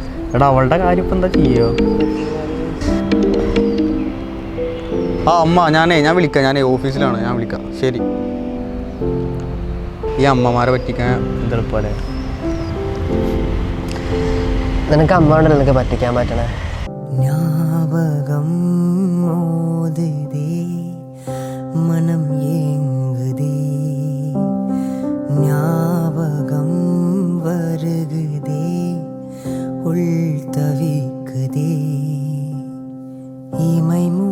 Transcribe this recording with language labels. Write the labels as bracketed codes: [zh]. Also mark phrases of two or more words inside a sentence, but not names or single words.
[ml] എടാ അവളുടെ കാര്യം ഇപ്പം എന്താ ചെയ്യോ? ആ അമ്മ ഞാൻ വിളിക്കാം, ഞാൻ ഓഫീസിലാണ്, ഞാൻ വിളിക്കാം. ശരി. ഈ അമ്മമാരെ പറ്റിക്കാൻ എന്തെളുപ്പല്ലേ? നിനക്ക് അമ്മ ഉണ്ടല്ലോ നിനക്ക് പറ്റിക്കാൻ പറ്റണേ. [ta] ஞாபகம் மோதுதே மனம் ஏங்குதே ஞாபகம் வருகுதே உள் தவிக்குதே இமை